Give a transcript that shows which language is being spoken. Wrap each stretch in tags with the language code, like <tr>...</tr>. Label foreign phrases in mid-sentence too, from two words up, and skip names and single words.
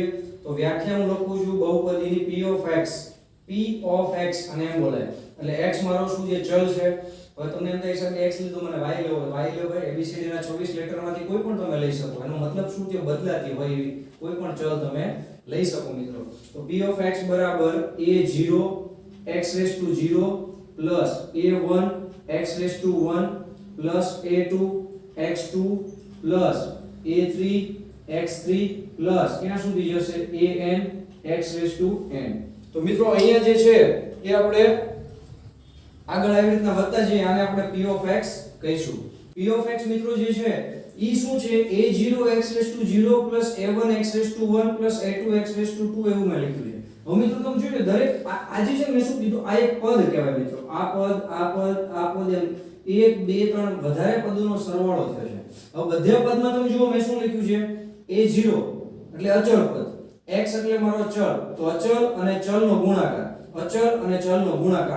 <gu>તો વ્યાખ્યા હું લખું છું બહુપદીની</gu> <en>p of x</en> <gu>અને એમ બોલાય. એટલે x મારો શું છે? ચલ છે. હવે તમને એમ થાય છે કે x લીધું મને y લેવો, y લેવો ભાઈ ABCD ના 24 લેટરમાંથી કોઈ પણ તમે લઈ શકો. એનો મતલબ શું થયો? બદલાતી હોય એવી કોઈ પણ ચલ તમે લઈ શકો મિત્રો. તો</gu> <en>p of x</en> <gu>બરાબર</gu> <en>a0 x0 plus a1 x1 plus a2 x2 plus a3 x3</en> <gu>પ્લસ ક્યાં સુધી જશે</gu> <en>an x n.</en> <gu>તો મિત્રો અહીંયા જે છે એ આપણે આગળ આવી રીતના વધતા જઈએ, આને આપણે</gu> <en>p of x</en> <gu>કહીશું.</gu> <en>p of x</en> <gu>મિત્રો જે છે ઈ શું છે a0x0 a1x1 a2x2 એવું મેં લખ્યું છે. હવે મિત્રો તમે જોયું દરેક આજે છે મેં શું કીધું, આ એક પદ કહેવાય મિત્રો. આ પદ એમ 1 2 3 વધારે પદોનો સરવાળો થયો છે. હવે બધા પદમાં તમે જુઓ મેં શું લખ્યું છે a0 એટલે અચળ પદ, x એટલે મારો ચલ, તો અચળ અને ચલનો ગુણાકાર, અચળ અને ચલનો ગુણાકાર.</gu>